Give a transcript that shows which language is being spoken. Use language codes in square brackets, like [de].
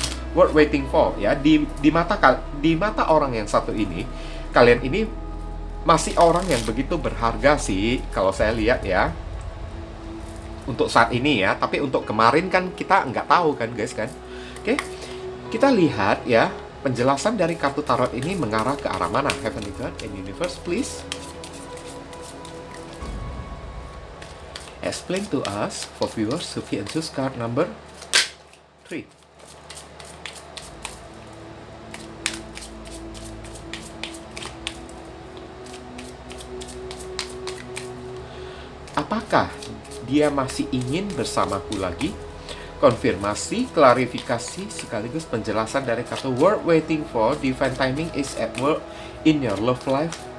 [id] Worth waiting for ya. Di mata orang yang satu ini, kalian ini masih orang yang begitu berharga sih kalau saya lihat ya. Untuk saat ini ya. Tapi untuk kemarin kan kita nggak tahu kan guys kan. Oke, kita lihat ya, penjelasan dari kartu tarot ini mengarah ke arah mana. [en] Heavenly God and Universe, please explain to us for viewers who can choose card number 3. [id] Apakah dia masih ingin bersamaku lagi? Konfirmasi, klarifikasi, sekaligus penjelasan dari kartu Worth Waiting For. [en] Divine timing is at work in your love life.